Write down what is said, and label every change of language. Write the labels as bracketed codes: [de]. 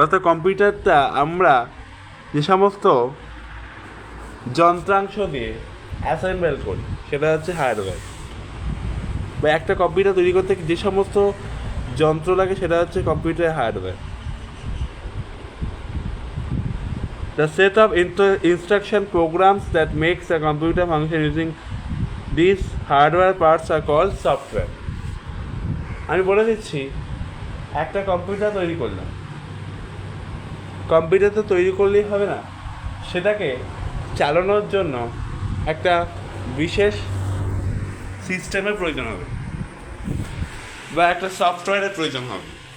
[bn] অর্থাৎ কম্পিউটারটা আমরা যে সমস্ত যন্ত্রাংশ দিয়ে অ্যাসেম্বল করি সেটা হচ্ছে হার্ডওয়্যার, বা একটা কম্পিউটার তৈরি করতে যে সমস্ত যন্ত্র লাগে সেটা হচ্ছে কম্পিউটারের hardware. [en] The set of instruction programs that makes a computer function using these hardware parts are called software. [bn] আমি বলে দিচ্ছি, একটা কম্পিউটার তৈরি করলাম, কম্পিউটার তো তৈরি করলেই হবে না, সেটাকে চালানোর জন্য একটা বিশেষ সিস্টেমের প্রয়োজন হবে বা একটা সফটওয়্যারের প্রয়োজন হবে।